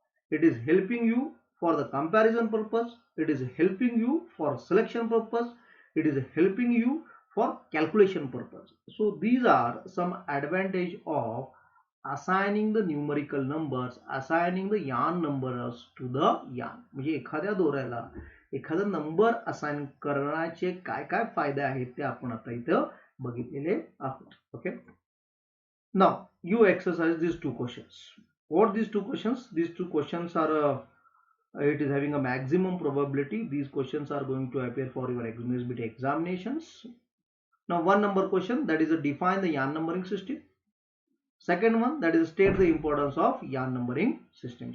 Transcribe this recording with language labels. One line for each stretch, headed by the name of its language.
English: It is helping you for the comparison purpose. It is helping you for selection purpose. It is helping you for calculation purpose. So these are some advantage of assigning the numerical numbers, assigning the yarn numbers to the yarn.
Marathi: म्हणजे एखाद्या दोऱ्याला एखादा number assign करण्याचे काय काय फायदे आहेत ते आपण आता इथं बघितलेले आहोत.
English: Okay. Now you exercise these two questions. What these two questions? These two questions are it is having a maximum probability. These questions are going to appear for your SBT examinations. Now one number question, that is a define the yarn numbering system. Second one, that is state the importance of yarn numbering system.